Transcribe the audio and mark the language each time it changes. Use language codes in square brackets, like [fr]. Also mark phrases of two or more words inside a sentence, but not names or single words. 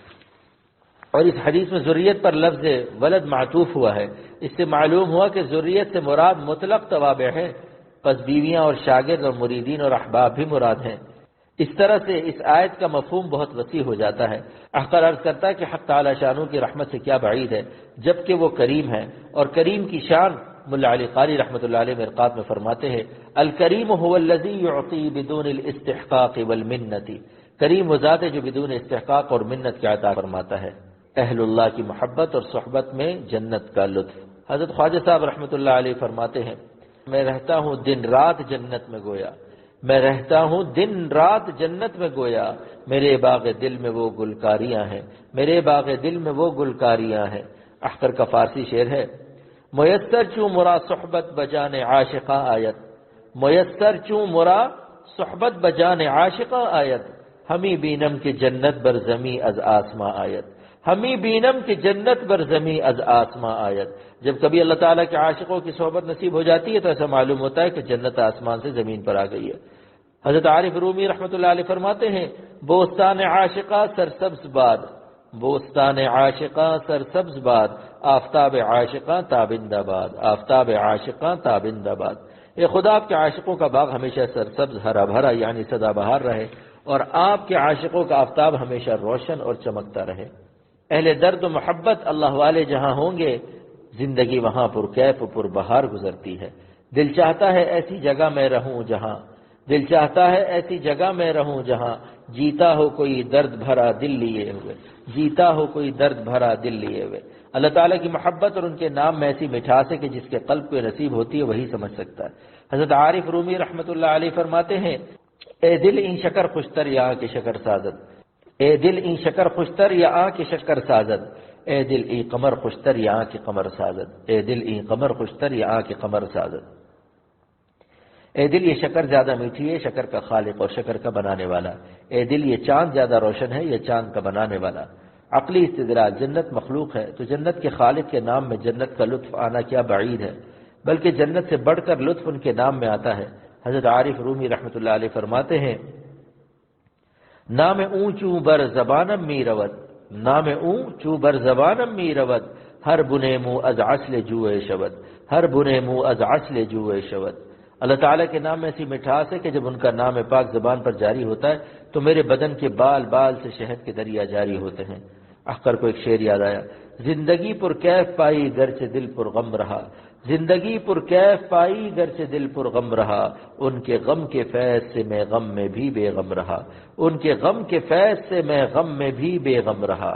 [ur] اور اس حدیث میں ذریت پر لفظ ولد معطوف ہوا ہے، اس سے معلوم ہوا کہ ذریت سے مراد مطلق توابع ہے، پس بیویاں اور شاگرد اور مریدین اور احباب بھی مراد ہیں۔ اس طرح سے اس آیت کا مفہوم بہت وسیع ہو جاتا ہے۔ احقر عرض کرتا ہے کہ حق تعالی شانو کی رحمت سے کیا بعید ہے جبکہ وہ کریم ہے، اور کریم کی شان ملا علی قاری رحمۃ اللہ علیہ مرقات میں فرماتے ہیں [ar] الکریم هو الذی یعطی بدون الاستحقاق والمنت۔ [ur] کریم وہ ذات ہے جو بدون استحقاق اور منت کے عطا فرماتا ہے۔ اہل اللہ کی محبت اور صحبت میں جنت کا لطف۔ حضرت خواجہ صاحب رحمۃ اللہ علیہ فرماتے ہیں میں رہتا ہوں دن رات جنت میں گویا، میں رہتا ہوں دن رات جنت میں گویا، میرے باغ دل میں وہ گلکاریاں ہیں، میرے باغ دل میں وہ گلکاریاں ہیں۔ احقر کا فارسی شعر ہے [fa] میسر چوں مرا صحبت بجان عاشقاں آیت، میسر چوں مرا صحبت بجان عاشقاں آیت، ہمیں بینم کی جنت بر زمیں از آسماں آیت، ہمیں بینم کی جنت بر زمیں از آسماں آیت۔ [ur] جب کبھی اللہ تعالیٰ کے عاشقوں کی صحبت نصیب ہو جاتی ہے تو ایسا معلوم ہوتا ہے کہ جنت آسمان سے زمین پر آ گئی ہے۔ حضرت عارف رومی رحمۃ اللہ علیہ فرماتے ہیں [fa] بوستان عاشقاں سرسبز باد، بوستان عاشقاں سرسبز باد، آفتاب عاشقاں تابند باد، آفتاب عاشقاں تابند باد۔ [ur] اے خدا آپ کے عاشقوں کا باغ ہمیشہ سرسبز ہرا بھرا یعنی سدا بہار رہے، اور آپ کے عاشقوں کا آفتاب ہمیشہ روشن اور چمکتا رہے۔ اہل درد و محبت اللہ والے جہاں ہوں گے زندگی وہاں پر کیف و پر بہار گزرتی ہے۔ دل چاہتا ہے ایسی جگہ میں رہوں جہاں، دل چاہتا ہے ایسی جگہ میں رہوں جہاں جیتا ہو کوئی درد بھرا دل لیے ہوئے، جیتا ہو کوئی درد بھرا دل لیے ہوئے۔ اللہ تعالیٰ کی محبت اور ان کے نام میں ایسی مٹھاس ہے کہ جس کے قلب کو نصیب ہوتی ہے وہی سمجھ سکتا ہے۔ حضرت عارف رومی رحمۃ اللہ علیہ فرماتے ہیں [fa] اے دل این شکر خوشتر یا آنکھ شکر سازد، اے دل این شکر خوشتر یا آنکھ شکر سازد، اے دل ای قمر خوشتر یا آنکھ قمر سازد، اے دل ای قمر خوشتر یا آنکھ قمر سازد۔ [ur] اے دل یہ شکر زیادہ میٹھی ہے شکر کا خالق اور شکر کا بنانے والا، اے دل یہ چاند زیادہ روشن ہے یہ چاند کا بنانے والا۔ عقلی استدلال، جنت مخلوق ہے تو جنت کے خالق کے نام میں جنت کا لطف آنا کیا بعید ہے، بلکہ جنت سے بڑھ کر لطف ان کے نام میں آتا ہے۔ حضرت عارف رومی رحمۃ اللہ علیہ فرماتے ہیں [fa] نام اونچوں بر زبانم می رود، نام اونچوں بر زبانم می رود، ہر بنے منہ از عسل جوئے شود، ہر بنے منہ از عسل جوئے شود۔ [ur] اللہ تعالیٰ کے نام میں ایسی مٹھاس ہے کہ جب ان کا نام پاک زبان پر جاری ہوتا ہے تو میرے بدن کے بال بال سے شہد کے دریا جاری ہوتے ہیں۔ احقر کو ایک شعر یاد آیا زندگی پر کیف پائی گرچہ دل پر غم رہا، زندگی پر کیف پائی گرچہ دل پر غم رہا، ان کے غم کے فیض سے میں غم میں بھی بے غم رہا، ان کے غم کے فیض سے میں غم میں بھی بے غم رہا۔